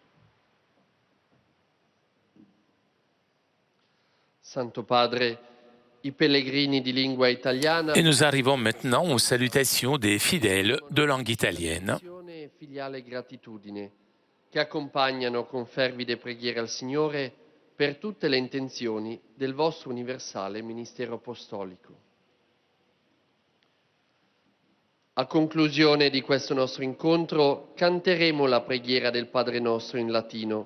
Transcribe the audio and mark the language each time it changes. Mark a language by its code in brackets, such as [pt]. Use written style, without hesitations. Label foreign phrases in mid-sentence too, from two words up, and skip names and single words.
[it] Santo Padre, i pellegrini di lingua italiana. [fr] Et nous arrivons maintenant aux salutations des fidèles de langue italienne. [it] E filiale gratitudine che accompagnano con fervide preghiere al Signore per tutte le intenzioni del vostro universale ministero apostolico. A conclusione di questo nostro incontro canteremo la preghiera del Padre Nostro in latino.